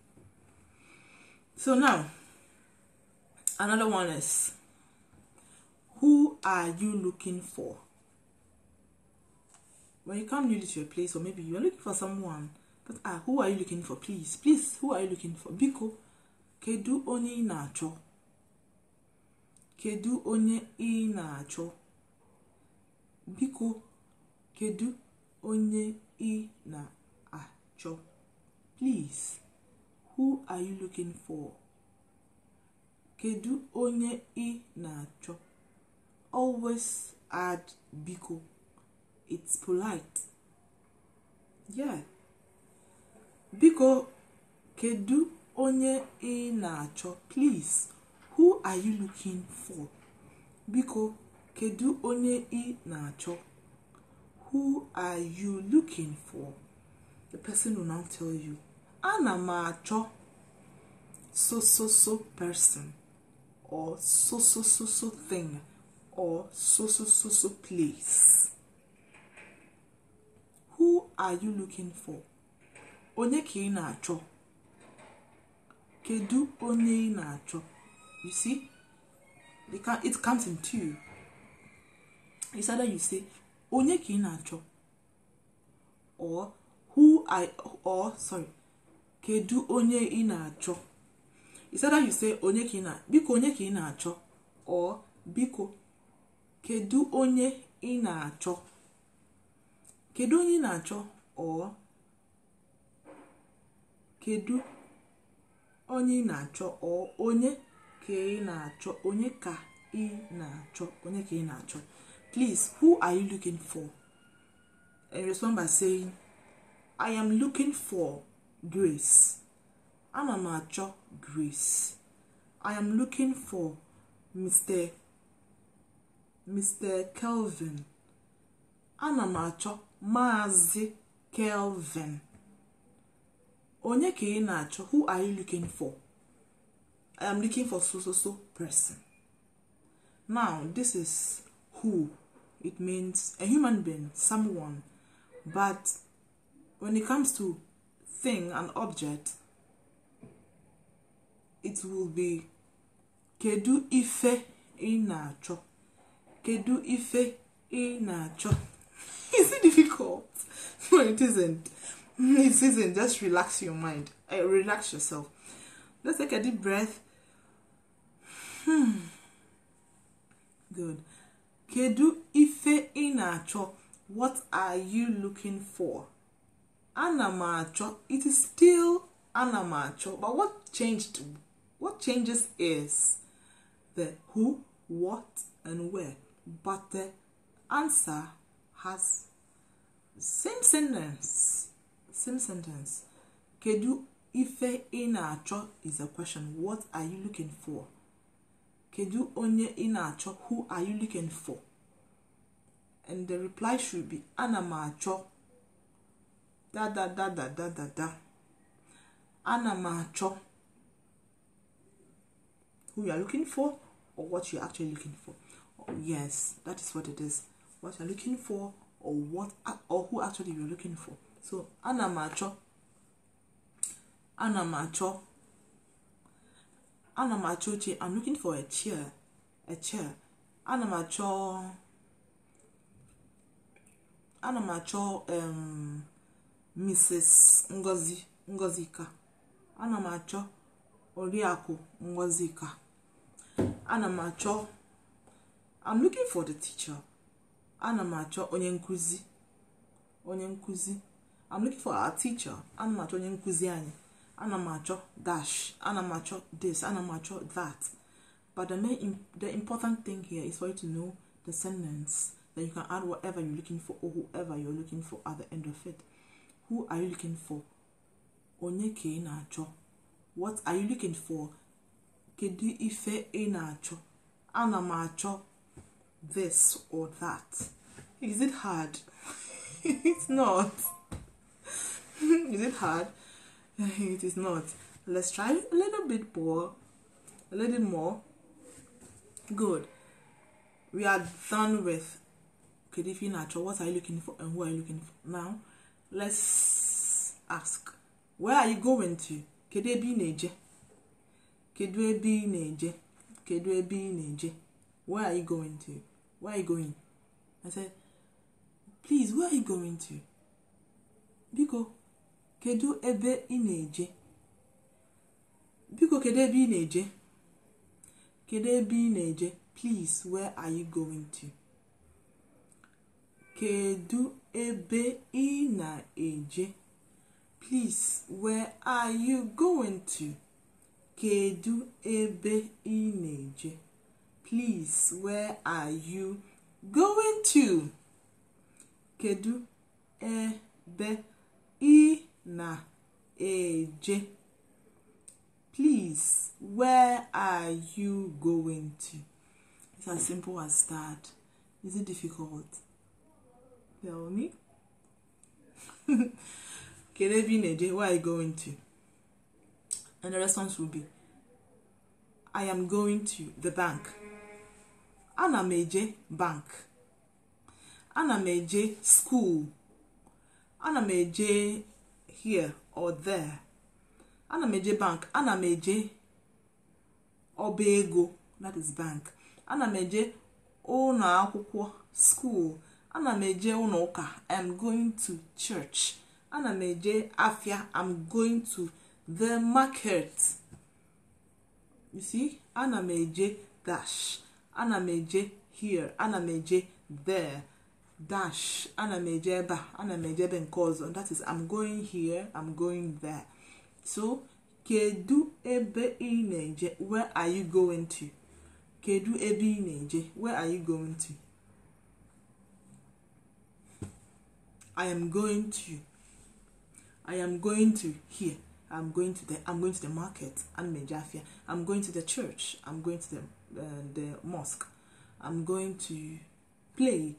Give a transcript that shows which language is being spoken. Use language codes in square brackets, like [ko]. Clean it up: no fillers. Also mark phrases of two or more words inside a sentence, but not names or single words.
[en] So now another one is, who are you looking for? When you come newly to a place, or maybe you're looking for someone, but who are you looking for? Please, who are you looking for? [ig] Biko, kedu onye na-acho? Kedu onye na-acho? Biko, kedu onye na-acho? [en] Please, who are you looking for? [ig] Kedu onye na-acho? [en] Always add Biko. It's polite. Yeah. [ig] Biko, kedu onye na-acho? [en] Please, who are you looking for? [ig] Biko, kedu onye na-acho? [en] Who are you looking for? The person will now tell you, [ig] ana macho [en] so person, or so thing, or so place. are you looking for? [ig] Onye ka ị na-achọ? Kedu onye ị na-achọ? [en] You see? It comes in two. It's either you say [ig] onye ka ị na-achọ, [en] or [ig] kedu onye ị na-achọ. [en] It's either you say [ig] biko onye ka ị na-achọ, [en] or [ig] biko kedu onye ị na-achọ. Kedu onye ị na-achọ, or kedu onye ị na-achọ, or onye ka ị na-achọ. Onye ka ị na-achọ. Onye ka ị na-achọ. [en] Please, who are you looking for? And respond by saying, I am looking for Grace. [ig] Ana m achọ [en] Grace. I am looking for Mr. Kelvin. [ig] Ana m achọ Maazị Kelvin. Onye ka ị na-achọ. [en] Who are you looking for? I am looking for so person. Now, this is who. It means a human being, someone. But when it comes to thing and object, it will be [ig] Kedu Ife ị na-acho. Kedu Ife ị na-acho. [en] Is it difficult? No, it isn't. It isn't. Just relax your mind. Relax yourself. Let's take a deep breath. Good. [ig] Kedu Ife ị na-acho. [en] What are you looking for? [ig] Ana m achọ. [en] It is still [ig] ana m achọ. [en] But what changes is the who, what, and where. But the answer has same sentence. [ig] Kedu Ife ị na-achọ [en] is a question. What are you looking for? [ig] Kedu onye ị na-achọ. [en] Who are you looking for? And the reply should be [ig] ana m achọ da. Ana m achọ [en] who you are looking for, or what you're actually looking for. Oh, yes, that is what it is. What you're looking for, or who actually you're looking for. [ig] So ana m achọ. [en] I'm looking for a chair. [ig] Ana m achọ Mrs. Ngozika. Ana m achọ Oriakụ Ngozika. Ana m achọ. [en] I'm looking for the teacher. [ig] Ana m achọ onye nkuzi. [en] I'm looking for our teacher. [ig] Ana m achọ onye nkuzi anyị. Ana m achọ dash. Ana m achọ this. Ana m achọ that. [en] But the important thing here is for you to know the sentence. Then you can add whatever you're looking for, or whoever you're looking for at the end of it. Who are you looking for? [ig] Onye ka ị na-achọ. [en] What are you looking for? [ig] Kedu Ife ị na-achọ. Ana m achọ [en] this or that. Is it hard? It's not. Is it hard? It is not. Let's try a little bit more. A little more. Good. We are done with [ig] Kedu Ife ị na-achọ. [en] What are you looking for, and who are you looking for? Now, let's ask. Where are you going to? [ig] Kedu ebe ị na-eje? Kedu ebe ị na-eje? Kedu ebe ị na-eje? [en] Where are you going to? Where are you going? I said, please, where are you going to? [ig] Biko, kedu ebe ị na-eje? Biko, kedu ebe ị na-eje? Kedu ebe ị na-eje? [en] Please, where are you going to? [ig] Kedu ebe ị na-eje? [en] Please, where are you going to? [ig] Kedu ebe ị na-eje? [en] Please, where are you going to? [ig] Kedu ebe ị na-eje? [en] Please, where are you going to? It's as simple as that. Is it difficult? Tell me. [ig] Kedu ebe ị na-eje? [en] Where are you going to? And the response will be, I am going to the bank. [ig] Ana m eje bank. Ana m eje school. ana m eje [en] here or there. [ig] Ana m eje bank, ana m eje ọba ego, [en] that is bank. [ig] Ana m eje ụlọ akwụkwọ, school. Ana m eje ụlọ ụka, [en] I am going to church. [ig] Ana m eje afia, [en] I'm going to the market. You see, [ig] ana m eje dash. Ana m eje here, ana m eje there. Dash, ana m eje ebe, ana m eje ebe nke ọzọ. [en] That is, I'm going here, I'm going there. So, [ig] kedu ebe ị na-eje? [en] Where are you going to? [ig] Kedu ebe ị na-eje? [en] Where are you going to? I am going to here. I'm going to the market. I'm going to the church. I'm going to the mosque. I'm going to play.